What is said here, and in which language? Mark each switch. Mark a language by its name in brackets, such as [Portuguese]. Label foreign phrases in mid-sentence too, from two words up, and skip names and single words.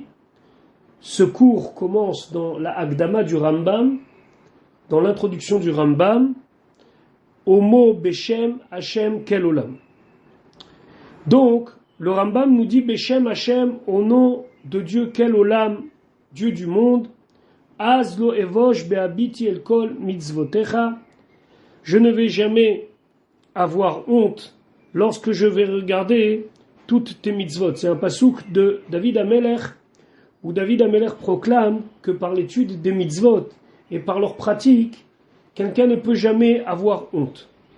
[French] Ce cours commence dans la Hakdama du Rambam, dans l'introduction du Rambam, au mot [Hebrew] בשם השם אל עולם. [French] Donc, le Rambam nous dit [Hebrew] בשם השם, [French] au nom de Dieu [Hebrew] אל עולם, [French] Dieu du monde, [Hebrew] אז לא אבוש בהביטי אל כל מצותיך, [French] je ne vais jamais avoir honte lorsque je vais regarder toutes tes mitzvot. C'est un pasouk de David Amelech, où David Amelech proclame que par l'étude des mitzvot et par leur pratique, quelqu'un ne peut jamais avoir honte.